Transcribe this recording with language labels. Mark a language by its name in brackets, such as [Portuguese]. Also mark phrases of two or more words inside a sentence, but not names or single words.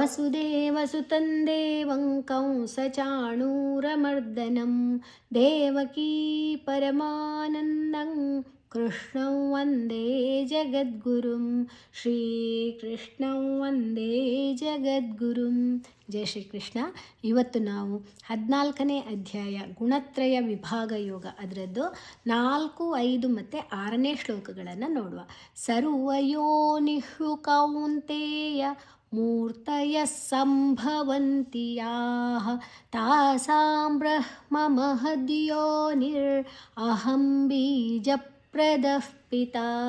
[Sanskrit] ವಸುದೇವಸುತಂ ದೇವಂ ಕಂಸಚಾಣೂರಮರ್ದನಂ ದೇವಕೀ ಪರಮಾನಂದಂ ಕೃಷ್ಣಂ ವಂದೇ ಜಗದ್ಗುರುಂ ಶ್ರೀಕೃಷ್ಣಂ ವಂದೇ ಜಗದ್ಗುರುಂ. ಜಯ ಶ್ರೀಕೃಷ್ಣ. [Kannada] ಇವತ್ತು ನಾವು 14ನೇ ಅಧ್ಯಾಯ ಗುಣತ್ರಯ ವಿಭಾಗ ಯೋಗ ಅದರದ್ದು 4, 5 ಮತ್ತು 6ನೇ ಶ್ಲೋಕಗಳನ್ನು ನೋಡುವ. [Sanskrit] ಸರ್ವಯೋನಿಷು ಕೌಂತೆಯ ಮೂರ್ತಯ ಸಂಭವಂತಿ ಯಾಃ ತಾಸಾಂ ಬ್ರಹ್ಮ ಮಹದ್ಯೋನಿರ್ ಅಹಂ ಬೀಜಪ್ರದಃ ಪಿತಾ.